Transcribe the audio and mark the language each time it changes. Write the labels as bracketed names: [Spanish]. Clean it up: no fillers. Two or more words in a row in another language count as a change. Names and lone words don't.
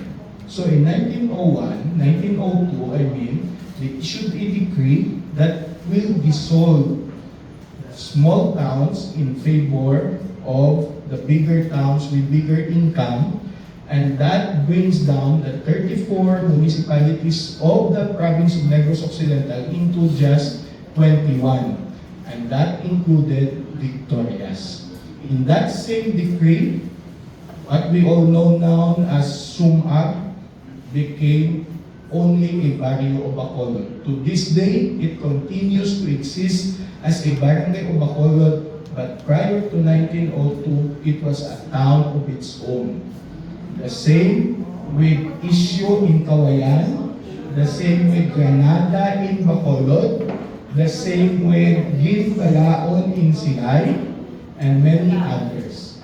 [English] So in 1901, 1902, they issued a decree that will dissolve small towns in favor of the bigger towns with bigger income, and that brings down the 34 municipalities of the province of Negros Occidental into just 21. And that included Victorias. In that same decree, what we all know now as SUMAB became only a barrio o Bacolod. To this day, it continues to exist as a barangay o Bacolod, but prior to 1902, it was a town of its own. The same with Isyo in Kawayan, the same with Granada in Bacolod, the same with Ginbalaon in Silay, and many others.